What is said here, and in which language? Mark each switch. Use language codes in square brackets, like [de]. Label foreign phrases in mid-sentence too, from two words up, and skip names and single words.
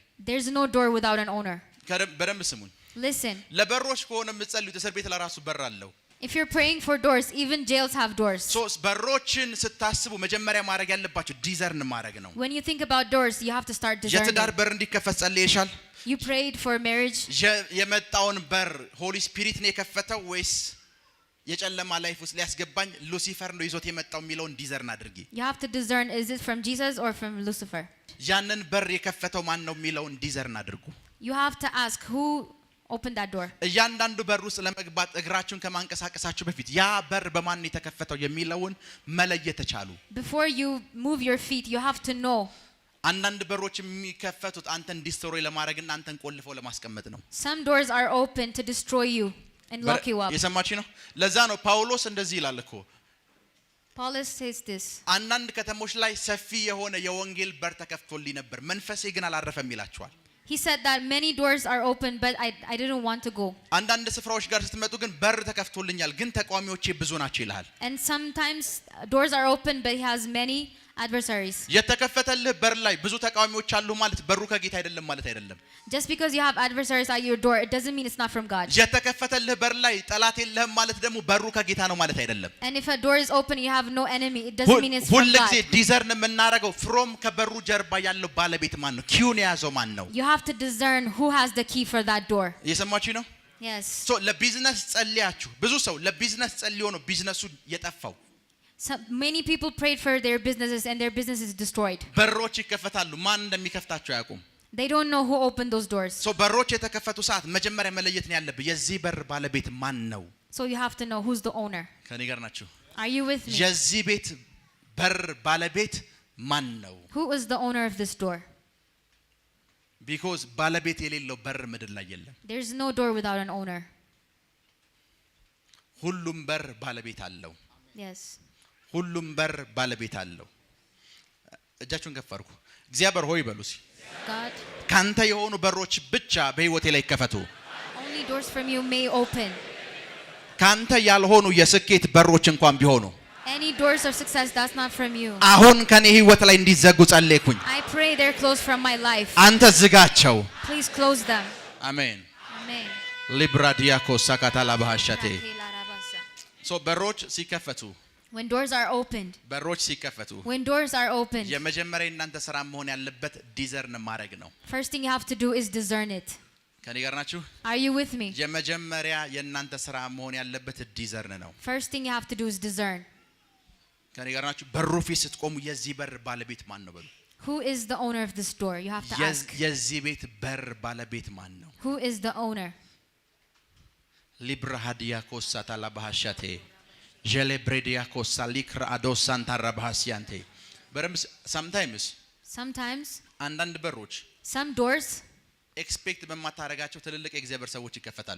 [en] There's no door without an owner. [am] በደንብ ስሙኝ [en] Listen, [am] ለበሮች ከሆነ የምትጸልዩት እስር ቤት ለራሱ በር አለው [en] if you're praying for doors, even jails have doors. [am] ሶስ በሮችን ስታስቡ መጀመሪያ ማድረግ ያለባችሁ ዲዘርን ማድረግ ነው [en] When you think about doors, you have to start [am] የትዳር [en] discerning. [am] በር እንዲከፈት ጸልየሻል [en] You prayed for marriage. [am] የመጣውን በር [en] Holy Spirit [am] ነው የከፈተው ወይስ የጨለማ ላይፍ ውስጥ ሊያስገባኝ ሉሲፈር ነው ይዞት የመጣው የሚለውን ዲዘርን አድርጊ [en] You have to discern, is it from Jesus or from Lucifer? [am] ያንን በር የከፈተው ማን ነው የሚለውን ዲዘርን አድርጉ [en] You have to ask who opened that door. [am] እያንዳንዱ በር ውስጥ ለመግባት እግራችሁን ከማንቀሳቀሳችሁ በፊት ያ በር በማን ነው የተከፈተው የሚለውን መለየት ተቻሉ [en] Before you move your feet, you have to know. [am] አንዳንድ በሮች የሚከፈቱት አንተን ዲስትሮይ ለማድረግና አንተን ቆልፈው ለማስቀመጥ ነው [en] Some doors are open to destroy you and lock you up. [am] የሰማችሁ ነው ለዛ ነው ጳውሎስ እንደዚህ ይላል እኮ [en] Paul says this. [am] አንዳንድ ከተሞች ላይ ሰፊ የሆነ የወንጌል በር ተከፍቶልኝ ነበር መንፈሴ ግን አላረፈም ይላችኋል [en] He said that many doors are open, but I didn't want to go. [am] አንዳንድ ስፍራዎች ጋር ስትመጡ ግን በር ተከፍቶልኛል ግን ተቃዋሚዎቼ ብዙ ናቸው ይላል [en] And sometimes doors are open, but he has many adversaries. [am] የተከፈተልህ በር ላይ ብዙ ተቃዋሚዎች አሉ ማለት በሩ ከጌታ አይደለም ማለት አይደለም [en] Just because you have adversaries at your door, it doesn't mean it's not from God. [am] የተከፈተልህ በር ላይ ጠላት የለህም ማለት ደግሞ በሩ ከጌታ ነው ማለት አይደለም [en] And if a door is open, you have no enemy, it doesn't mean it's from [am] ሁሉ ጊዜ [en] God. [am] ዲዘርን የምናረገው ፍሮም ከበሩ ጀርባ ያለው ባለቤት ማን ነው ኪውን የያዘው ማን ነው [en] You have to discern who has the key for that door. [am] እየሰማችሁ ነው [en] Yes. [am] ሶ ለቢዝነስ ጸልያችሁ ብዙ ሰው ለቢዝነስ ጸልዮ ነው ቢዝነሱ የጠፋው [en] Many people prayed for their businesses and their business is destroyed. [am] በሮች ይከፈታሉ ማን እንደሚከፍታቸው ያውቁም [en] They don't know who opened those doors. [am] ሶ በሮች የተከፈቱ ሰዓት መጀመሪያ መለየት ነው ያለብህ የዚህ በር ባለቤት ማን ነው [en] So you have to know who's the owner. [am] ከኔ ጋር ናችሁ [en] Are you with me? [am] የዚህ ቤት በር ባለቤት ማን ነው? [en] Who is the owner of this door? [am] Because ባለቤት የሌለው በር ምድር ላይ የለም። [en] There's no door without an owner. [am] ሁሉም በር ባለቤት አለው። [en] Yes. [am] ሁሉም በር ባለቤት አለው። እጃችሁን ከፍ አድርጉ። እግዚአብሔር ሆይ በሉሲ [en] God, [am] ካንተ የሆኑ በሮች ብቻ በህይወቴ ላይ ይከፈቱ። [en] only doors from you may open. [am] ካንተ ያልሆኑ የስኬት በሮች እንኳን ቢሆኑ [en] Any doors of success that's not from you. [am] አሁን ከኔ ህይወት ላይ እንዲዘጉ ጸለይኩኝ። [en] I pray they're closed from my life. [am] አንተ ዝጋቸው። [en] Please close them. [am] አሜን። [en] Amen. ሊብራዲያኮ ሳካታላ ባህሻቴ [am] በሮች ሲከፈቱ [en] When doors are opened. [am] በሮች ሲከፈቱ [en] When doors are opened. [am] የመጀመሪያ እናንተ ስራ መሆን ያለበት ዲዘርን ማድረግ ነው። [en] First thing you have to do is discern it. [am] ከኔ ጋር ናችሁ? [en] Are you with me? [am] የመጀመሪያ የእናንተ ስራ መሆን ያለበት ዲዘርን ነው። [en] First thing you have to do is discern. [am] ከኔ ጋር ናችሁ? በሩ ፊት ስትቆሙ የዚህ በር ባለቤት ማን ነው በሉ። [en] Who is the owner of this door? You have to ask. [am] የዚህ ቤት በር ባለቤት ማን ነው? [en] Who is the owner? ሊብራሃዲያኮ ሳታላ ባህሻቴ ጀሌብሬዲያኮ ሳሊክራ አዶሳንታ ረባሃሲያንቴ በረምስ sometimes [am] አንዳንድ በሮች [en] some doors [am] ኤክስፔክት በማታረጋቸው ትልልቅ የእግዚአብሔር ሰዎች ይከፈታሉ።